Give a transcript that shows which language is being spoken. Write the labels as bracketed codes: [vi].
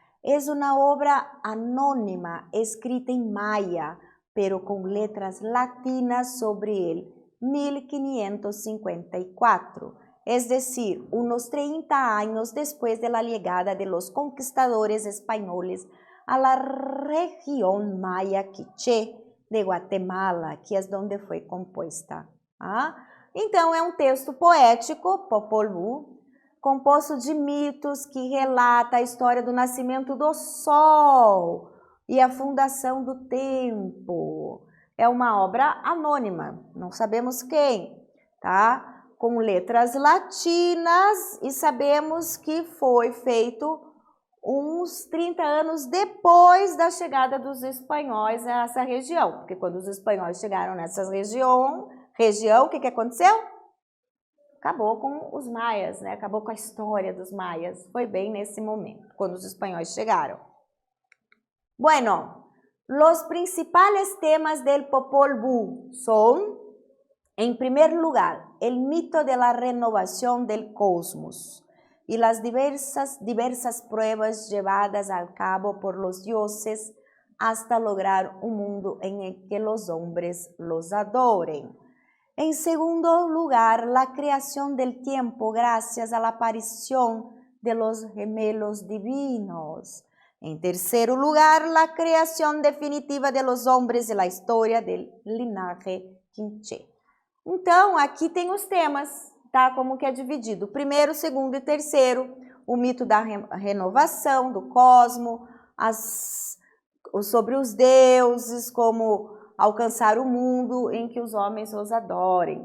[es] Es una obra anónima escrita en maya, pero con letras latinas sobre el 1554, es decir, unos 30 años después de la llegada de los conquistadores españoles a la región maya Quiché de Guatemala, que es donde [pt] foi composta. Ah? Então, é um texto poético, Popol Vuh, composto de mitos que relata a história do nascimento do sol e a fundação do tempo. É uma obra anônima, não sabemos quem, tá? Com letras latinas e sabemos que foi feito uns 30 anos depois da chegada dos espanhóis a essa região. Porque quando os espanhóis chegaram nessa região, o que aconteceu? Acabou com os maias, né? Acabou com a história dos maias. Foi bem nesse momento, quando os espanhóis chegaram. [es] Bueno, los principales temas del Popol Vuh son, en primer lugar, el mito de la renovación del cosmos y las diversas pruebas llevadas a cabo por los dioses hasta lograr un mundo en el que los hombres los adoren. En segundo lugar, la creación del tiempo gracias a la aparición de los gemelos divinos. En tercer lugar, la creación definitiva de los hombres e la história del linaje Quiché. [pt] Então, aqui tem os temas, tá? Como que é dividido. Primeiro, segundo e terceiro, o mito da renovação do cosmo, sobre os deuses, como alcançar o mundo em que os homens os adorem.